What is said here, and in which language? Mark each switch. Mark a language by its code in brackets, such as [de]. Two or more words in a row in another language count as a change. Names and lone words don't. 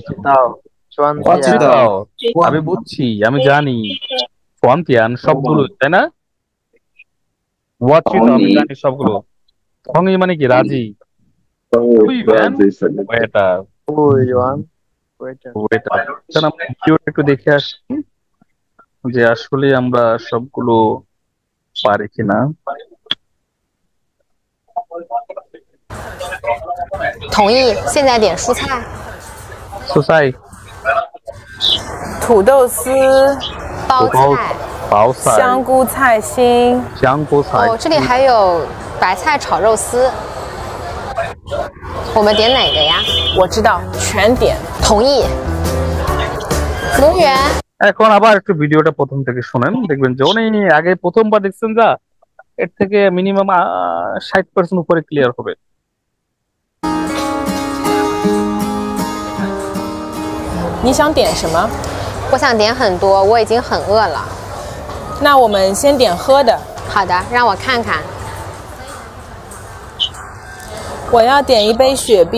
[bn] আমি বুঝছি আমি জানি সোয়ান্তিয়ান সবগুলো তাই না আমি জানি সবগুলো থঙি মানে কি রাজি একটু দেখে আসি যে আসলে আমরা সবগুলো পারি কিনা [zh] 同意，现在点蔬菜。蔬菜土豆丝、包菜、包菜、香菇菜心。香菇菜哦，这里还有白菜炒肉丝，我们点哪个呀？我知道，全点。同意。服务员， [bn] এখন আবার একটু ভিডিওটা প্রথম থেকে শুনেন, দেখবেন যে উনি আগে প্রথমবার দেখছেন যা এর থেকে মিনিমাম 60% উপরে ক্লিয়ার হবে। [zh] 你想点什么？我想点很多，我已经很饿了。那我们先点喝的。好的，让我看看。我要点一杯雪碧。